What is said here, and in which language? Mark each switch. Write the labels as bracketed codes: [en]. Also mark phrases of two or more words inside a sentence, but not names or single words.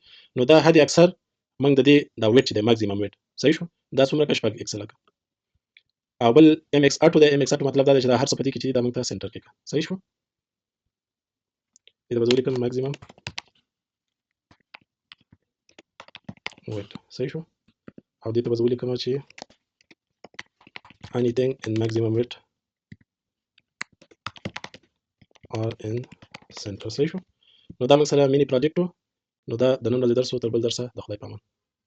[ps] نو دا حد اکثر موږ د دې دا ویټ چې دی [en] maximum weight [ps] صحیح شو، دا څومره که 6 پکسل که. او بل MX اټو دی، MX اټو مطلب دا دی چې دا هر څه په دې کې چې دا موږ ته سنټر کې صحیح شو. دې ته به زه ولیکم [en] maximum weight [ps] صحیح شو، او دې ته به زه ولیکم چې [en] anything in maximum weight or in center [ps] صحیح شو. نو دا موږ سره مینی پروجیکټ و. نو دا د نن ورځې درس و، تر بل درسه د خدای په امان.